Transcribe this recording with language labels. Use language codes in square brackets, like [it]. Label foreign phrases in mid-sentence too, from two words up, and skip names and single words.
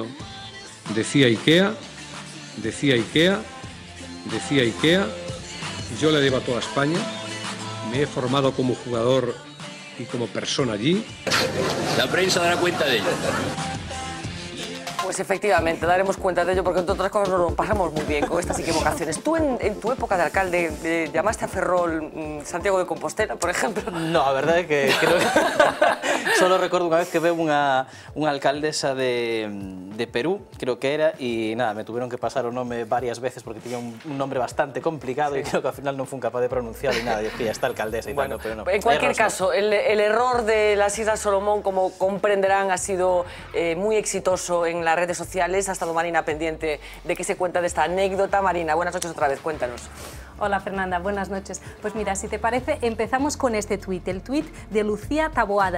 [es] Decía IKEA, decía IKEA, decía IKEA, yo le debo a toda España, me he formado como jugador y como persona allí. La prensa dará cuenta de ello. Pues efectivamente, daremos cuenta de ello porque entre otras cosas nos lo pasamos muy bien con estas equivocaciones. ¿Tú en tu época de alcalde llamaste a Ferrol Santiago de Compostela, por ejemplo? [gl] No, a verdade é que creo que solo recordo unha vez que veo unha alcaldesa de Perú, creo que era, e nada, [es] me tuvieron que pasar [gl] o nome varias veces porque tiña un nombre bastante complicado e creo que ao final non fun capaz de pronunciar e nada, [es] dije, ya está alcaldesa [gl] e tal, pero no. [es] En cualquier caso, el error de las Islas Salomón, como comprenderán, ha sido muy exitoso en las redes sociales. Ha estado Marina pendiente de qué se cuenta de esta anécdota. Marina, buenas noches otra vez, cuéntanos. Hola Fernanda, buenas noches. Pues mira, si te parece, empezamos con este tuit, el tuit de Lucía Taboada.